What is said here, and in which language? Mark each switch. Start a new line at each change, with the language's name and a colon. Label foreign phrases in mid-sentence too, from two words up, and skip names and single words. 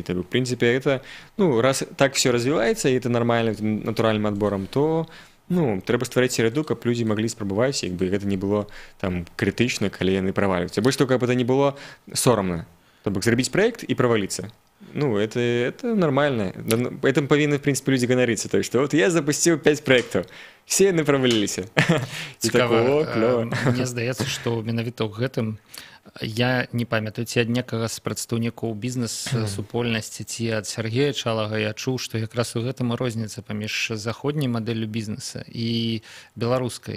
Belarusian: То бок, в прынцыпе, это, ну, раз так все развіваецца і это нармальным натуральным адборам, то ну, трэба ствараць сераду, каб людзі маглі спрабаваць, як бы гэта не было там крытычна, калі яны праваліваюцца. Больш того, каб это не было сорамна. То бок зрабіць праект і праваліцца. Ну,
Russian: это нормально. Этим повинны, в принципе, люди ганарыцца. То есть, что вот я запустил 5 проектов, все
Belarusian: яны праваліліся. Цікава. Мне здаецца, што менавіта ў гэтым я не памятаю, ці ад некага з прадстаўнікоў бізнес-супольнасці, ці ад Сергея Чалага я чуў, што якраз у гэтым розніца паміж заходняй мадэллю бізнеса і беларускай.